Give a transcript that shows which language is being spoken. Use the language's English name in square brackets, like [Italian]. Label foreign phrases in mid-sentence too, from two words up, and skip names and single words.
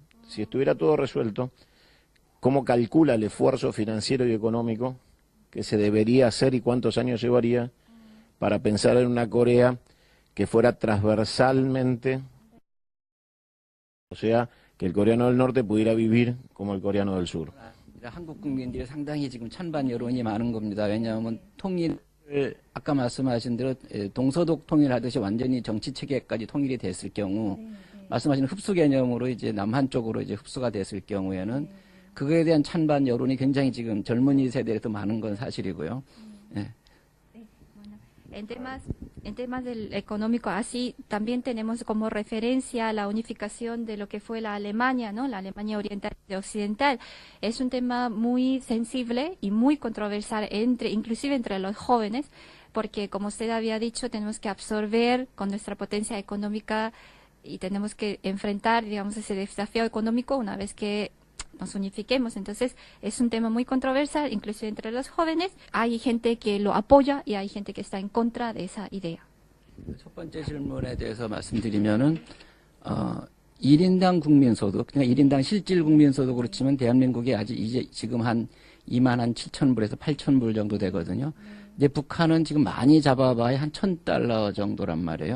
[Spanish] Si estuviera todo resuelto, ¿Cómo calcula el esfuerzo financiero y económico que se debería hacer y cuántos años llevaría para pensar en una Corea que fuera transversalmente, o sea, que el coreano del norte pudiera vivir como el coreano del sur? [Korean] 한국 국민들이 상당히 지금 찬반 여론이 많은 겁니다. 왜냐하면 통일을 아까 말씀하신 대로 동서독 통일하듯이 완전히 정치 체계까지 통일이 됐을 경우 말씀하신 흡수 개념으로 이제 남한 쪽으로 이제 흡수가 됐을 경우에는 그거에 대한 찬반 여론이 굉장히 지금 젊은이 세대에도 많은 건 사실이고요. 예. [Spanish] En temas del económico, así también tenemos como referencia la unificación de lo que fue la Alemania, ¿no? La Alemania oriental y occidental. Es un tema muy sensible y muy controversial inclusive entre los jóvenes, porque como usted había dicho, tenemos que absorber con nuestra potencia económica y tenemos que enfrentar, digamos, ese desafío económico una vez que nos unifiquemos. Entonces es un tema muy controversial, incluso entre los jóvenes. Hay gente que lo apoya y hay gente que está en contra de esa idea. [Korean] 첫 번째 질문에 대해서 말씀드리면은 1인당 국민소득, 그러니까 1인당 실질 국민소득으로 치면 대한민국이 아직 이제 지금 한 2만 한 7,000불에서 8,000불 정도 되거든요. 근데 북한은 지금 많이 잡아봐야 한 1,000달러 정도란 말이에요.